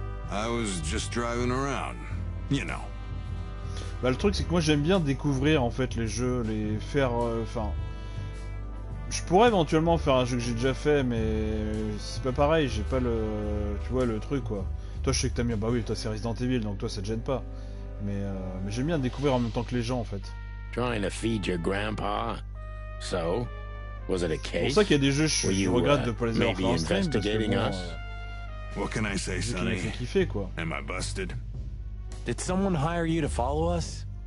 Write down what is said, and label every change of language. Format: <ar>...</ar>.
<en>I was just driving around, you know.</en> <fr>Bah le truc c'est que moi j'aime bien découvrir en fait les jeux, les faire... Enfin... je pourrais éventuellement faire un jeu que j'ai déjà fait, mais c'est pas pareil, j'ai pas le... Tu vois le truc quoi. Toi je sais que t'aimes bien, bah oui toi c'est Resident Evil, donc toi ça te gêne pas. Mais j'aime bien découvrir en même temps que les gens en fait.</fr> <en>Trying to feed your grandpa? So, was it a case?</en> <fr>C'est pour ça qu'il y a des jeux je regrette de pas les avoir fait en stream, parce que bon...</fr> <en>What can I say,</en> <fr>Sonny? Fait kiffer quoi.</fr> <en>Am I busted? Did someone hire you to follow us?</en>